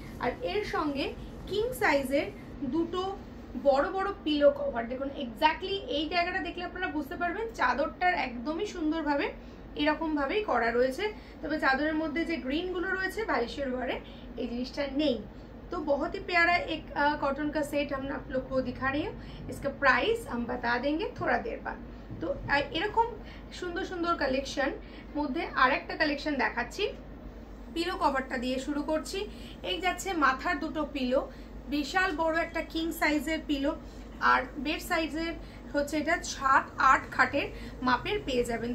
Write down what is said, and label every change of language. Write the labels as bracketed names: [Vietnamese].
[Bangla] আর এর সঙ্গে কিং সাইজের দুটো বড় বড় পিলো কভার। দেখুন এক্স্যাক্টলি এই জায়গাটা দেখলে আপনারা বুঝতে পারবেন চাদরটার একদমই সুন্দরভাবে এরকম ভাবেই করা রয়েছে। তবে চাদরের মধ্যে যে গ্রিন গুলো রয়েছে বালিশের ওয়ারে এই জিনিসটা নেই। [Hindi] तो बहुत ही प्यारा एक कॉटन का सेट हम आप लोग को दिखा रही हूँ। इसका प्राइस हम बता देंगे थोड़ा देर बाद। [Bangla] तो এরকম সুন্দর সুন্দর কালেকশন মধ্যে আরেকটা কালেকশন দেখাচ্ছি। পিলো কভারটা দিয়ে শুরু করছি। এই যাচ্ছে মাথার দুটো পিলো, বিশাল বড় একটা কিং সাইজের পিলো, আর বেড সাইজের হচ্ছে এটা 7-8 খাটের মাপের পেয়ে যাবেন।